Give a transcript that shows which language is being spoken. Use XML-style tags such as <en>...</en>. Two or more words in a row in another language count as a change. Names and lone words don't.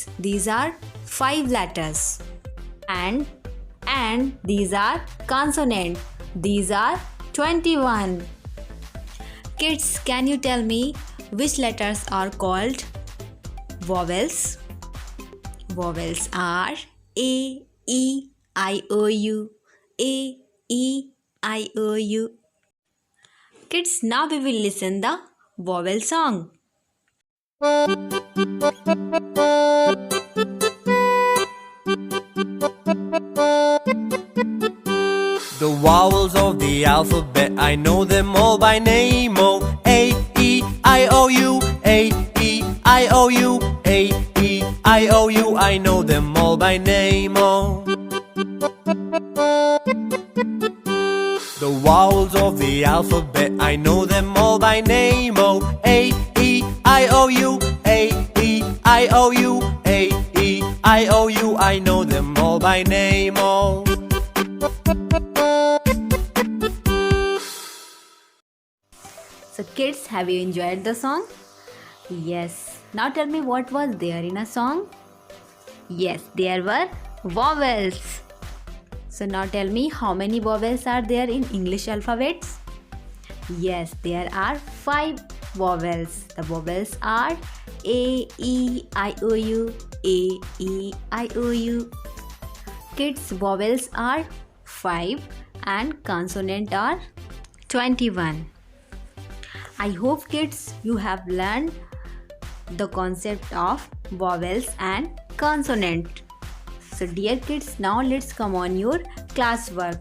<en>These are 5 letters. And these are consonant. These are 21. Kids, can you tell me which letters are called vowels? Vowels are A, E, I, O, U. A, E, I, O, U. Kids, now we will listen the vowel song. The vowels of the alphabet, I know them all by name. Oh, A, E, I, O, U. A, E, I, O, U. A, E, I, O, U. I know them all by name. Oh. The vowels of the alphabet, I know them all by name. Oh, A, E, I, O, U. A, E, I, O, U. A, E, I, O, U. I know them all by name. Oh. So kids, have you enjoyed the song? Yes. Now tell me what was there in a song? Yes, there were vowels. So now tell me how many vowels are there in English alphabets? Yes, there are 5 vowels. The vowels are A, E, I, O, U. A, E, I, O, U. Kids, vowels are 5 and consonant are 21. I hope kids you have learned the concept of vowels and consonant. So dear kids, now let's come on your classwork.</en>